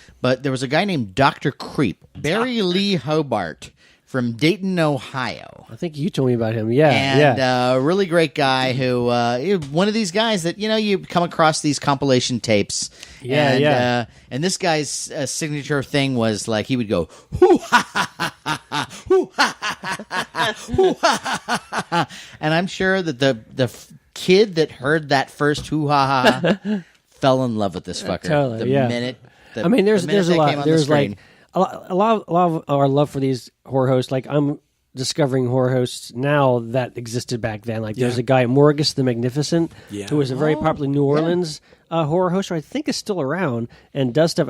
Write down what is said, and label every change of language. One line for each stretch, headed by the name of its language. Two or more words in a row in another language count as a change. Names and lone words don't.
English: but there was a guy named Dr. Creep, Barry Lee Hobart from Dayton, Ohio. I think you told me about him. Yeah, And yeah. a really great guy who, one of these guys that, you come across these compilation tapes. Yeah, and, yeah. And this guy's signature thing was like, he would go, hoo ha ha ha ha, hoo ha ha ha ha, hoo ha ha ha ha. And I'm sure that the kid that heard that first hoo ha ha ha fell in love with this fucker. Totally, the yeah. minute. I mean, there's that a came lot. on the There's screen. like a lot of our love for these horror hosts. Like I'm discovering horror hosts now that existed back then. Like there's a guy, Morgus the Magnificent, who was a very popular New Orleans horror host, who I think is still around and does stuff.